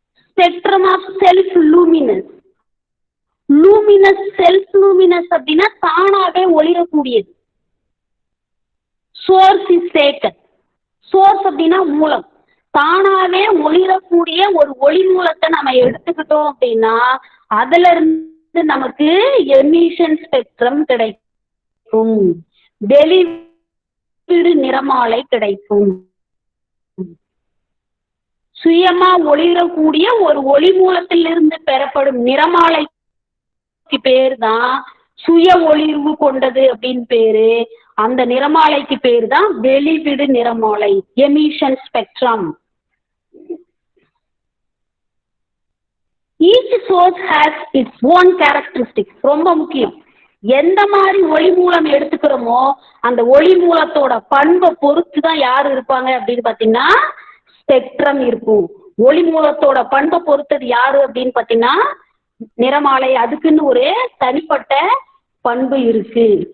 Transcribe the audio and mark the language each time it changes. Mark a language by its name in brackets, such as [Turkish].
[English] Spectrum of self luminous. Luminous self luminous [Tamil] அப்படின்னா தானாவே ஒளிரக்கூடியது. [English] Source is taken. Source [Tamil] அப்படின்னா மூலம். தானாவே ஒளிரக்கூடிய ஒரு ஒளி மூலத்தை நம்ம எடுத்துக்கிட்டோம் அப்படின்னா அதுல இருந்து நமக்கு எமிஷன் ஸ்பெக்ட்ரம் கிடைக்கும். வெளிவிடு நிறமாலை கிடைக்கும். சுயமா ஒளிரக்கூடிய ஒரு ஒளி மூலத்திலிருந்து பெறப்படும் நிறமாலைக்கு பேர் தான் சுய ஒளிர்வு கொண்டது அப்படின்னு பேரு. அந்த நிறமாலைக்கு பேர் தான் வெளிவிடு நிறமாலை, emission spectrum. [English] Each source has its own characteristics. [Tamil] ரொம்ப முக்கியம். எந்த மாதிரி ஒளி மூலம் எடுத்துக்கிறோமோ அந்த ஒளி மூலத்தோட பண்பை பொறுத்து தான் யாரு இருப்பாங்க அப்படின்னு பாத்தீங்கன்னா ஸ்பெக்ட்ரம் இருக்கும். ஒளி மூலத்தோட பண்பை பொறுத்தது யாரு அப்படின்னு பாத்தீங்கன்னா நிறமாலை. அதுக்குன்னு ஒரு தனிப்பட்ட பண்பு இருக்கு.